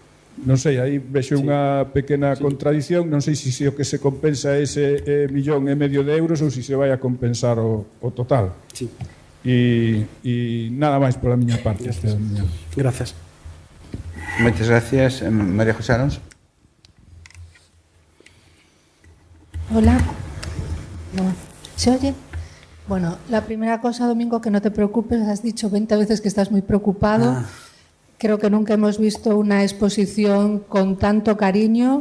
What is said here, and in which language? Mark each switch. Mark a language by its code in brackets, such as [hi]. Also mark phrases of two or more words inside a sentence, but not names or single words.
[gl] Non sei, aí vexo unha pequena contradición, non sei se o que se compensa é ese 1,5 millón de euros ou se se vai a compensar o total. Sí. E nada máis pola miña parte. Gracias. Moitas gracias. María José Alonso. [es] Hola. ¿Se oye? Bueno, la primera cosa, Domingo, que no te preocupes, has dicho 20 veces que estás muy preocupado. Creo que nunca hemos visto una exposición con tanto cariño.